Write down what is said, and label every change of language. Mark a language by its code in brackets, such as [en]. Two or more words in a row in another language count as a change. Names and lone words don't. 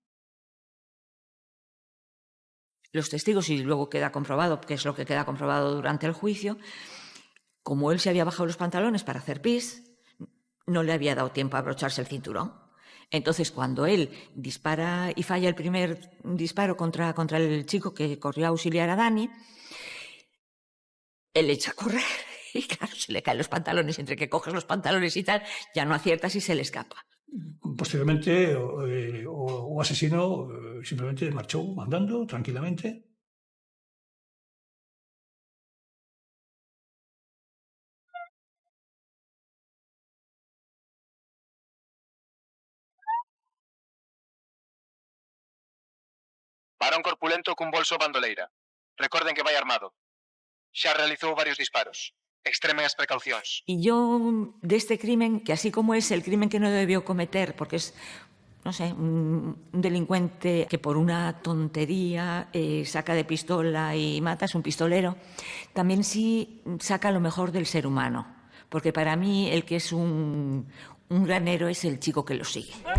[es] Los testigos, y luego queda comprobado, que es lo que queda comprobado durante el juicio, como él se había bajado los pantalones para hacer pis, no le había dado tiempo a abrocharse el cinturón. Entonces, cuando él dispara y falla el primer disparo contra el chico que corrió a auxiliar a Dani, él echa a correr y, claro, se le caen los pantalones. Entre que coges los pantalones y tal, ya no aciertas y se le escapa. [gl] Posteriormente, o asesino simplemente marchou andando tranquilamente. Varón corpulento cun bolso bandoleira. Recorden que vai armado. Xa realizou varios disparos. Extremen as precaucións. [es] Y yo, de este crimen, que así como es el crimen que no debió cometer, porque es, no sé, un delincuente que por una tontería saca de pistola y mata, es un pistolero, también sí saca lo mejor del ser humano. Porque para mí el que es un gran héroe es el chico que lo sigue.